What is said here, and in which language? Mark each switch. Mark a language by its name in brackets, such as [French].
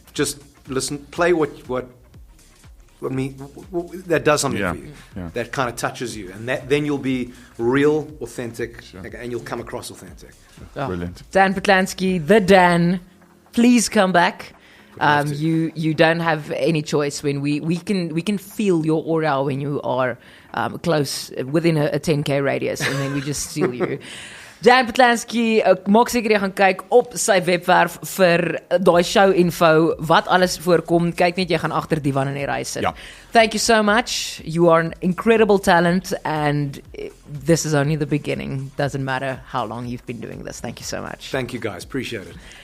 [English] Just listen, play what that does something for you, that kind of touches you, and then you'll be real, authentic, and you'll come across authentic. Oh, brilliant. Dan Patlansky, the Dan, please come back. You don't have any choice when we can feel your aura when you are close within a 10K radius, and then we just steal you. [Afrikaans] Dan Patlansky, maak seker jy gaan kyk op sy webwerf vir daai show info, wat alles voorkom. Kyk net, jy gaan agter die van in die reis sit. Ja. [English] Thank you so much. You are an incredible talent, and this is only the beginning. Doesn't matter how long you've been doing this. Thank you so much. Thank you guys, appreciate it.